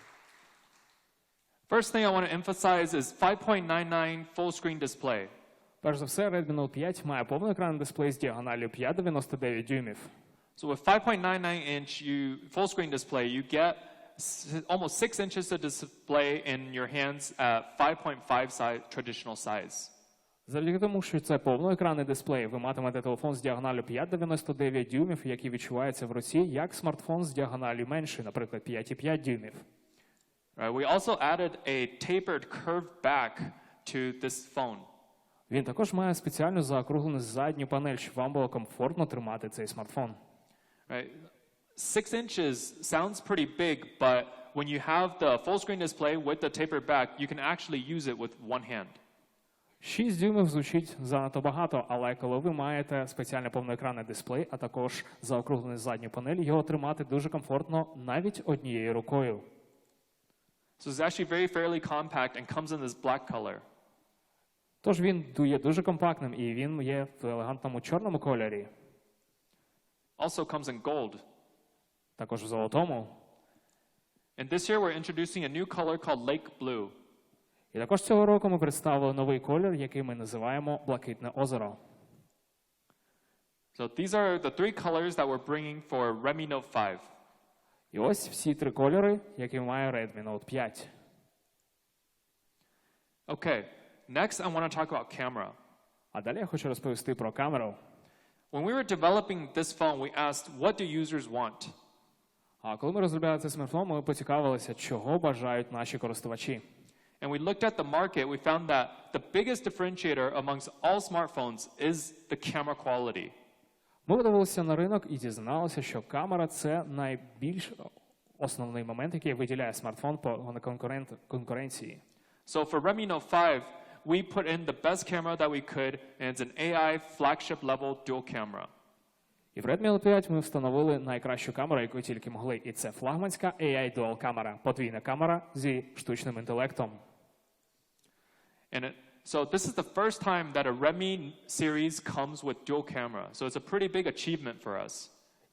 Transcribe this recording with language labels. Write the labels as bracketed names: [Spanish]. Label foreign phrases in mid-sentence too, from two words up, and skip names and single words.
[English] First thing I want to emphasize is 5.99 full screen display. [Ukrainian] Перш за все, Redmi Note 5 має повноекранний дисплей з діагоналлю 5,99 дюймів. [English] So with 5.99-inch full screen display, you get almost 6 inches of display in your hands at 5.5 size, traditional size. [Ukrainian] Завдяки тому, що це повноекранний дисплей, ви матимете телефон з діагоналлю 5,99 дюймів, який відчувається в руці, як смартфон з діагоналлю менший, наприклад, 5,5 дюймів. [English] We also added a tapered curved back to this phone. [Ukrainian] Він також має спеціальну заокруглену задню панель, щоб вам було комфортно тримати цей смартфон. [English] 6 inches sounds pretty big, but when you have the full screen display with the tapered back, you can actually use it with one hand. [Ukrainian] 6 дюймів звучить занадто багато, але коли ви маєте спеціальний повноекранний дисплей, а також заокруглену задню панель, його тримати дуже комфортно навіть однією рукою. [English] So it's actually very fairly compact and comes in this black color. [Ukrainian] Тож він є дуже компактним і він є в елегантному чорному кольорі. [English] Also comes in gold. [Ukrainian] Також в золотому. [English] And this year we're introducing a new color called Lake Blue. [Ukrainian] І також цього року ми представили новий колір, який ми називаємо Блакитне озеро. [English] So these are the three colors that we're bringing for Redmi Note 5. [Ukrainian] І ось всі три кольори, які має Redmi Note 5. [English] Okay, next I want to talk about camera. [Ukrainian] А далі я хочу розповісти про камеру. [English] When we were developing this phone, we asked, what do users want? [Ukrainian] А коли ми розробляли цей смартфон, ми поцікавилися, чого бажають наші користувачі. [English] And we looked at the market, we found that the biggest differentiator amongst all smartphones is the camera quality. [Ukrainian] Ми подивилися на ринок і дізналися, що камера – це найбільш основний момент, який виділяє смартфон по конкуренції. [English] So for Redmi Note 5, we put in the best camera that we could, and it's an AI flagship level dual camera. [Ukrainian] І в Redmi Note 5 ми встановили найкращу камеру, яку тільки могли. І це флагманська [English] AI Dual [Ukrainian] камера, подвійна камера зі штучним інтелектом. [English] So this is the first time that a Redmi series comes with dual camera. So it's a pretty big achievement for us.